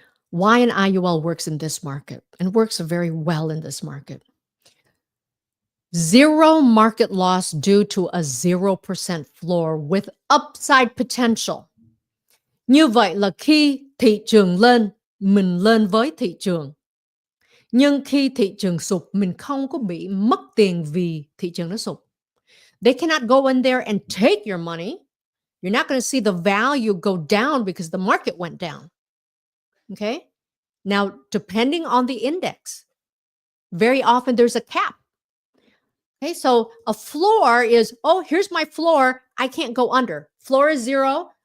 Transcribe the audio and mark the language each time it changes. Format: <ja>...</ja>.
<en>Why an IUL works in this market and works very well in this market. Zero market loss due to a 0% floor with upside potential.</en> <vi>Như vậy là khi thị trường lên, mình lên với thị trường. Nhưng khi thị trường sụp, mình không có bị mất tiền vì thị trường nó sụp.</vi> <en>They cannot go in there and take your money. You're not going to see the value go down because the market went down. Okay? Now, depending on the index, very often there's a cap. Okay, so a floor is, here's my floor. I can't go under. Floor is 0.</en>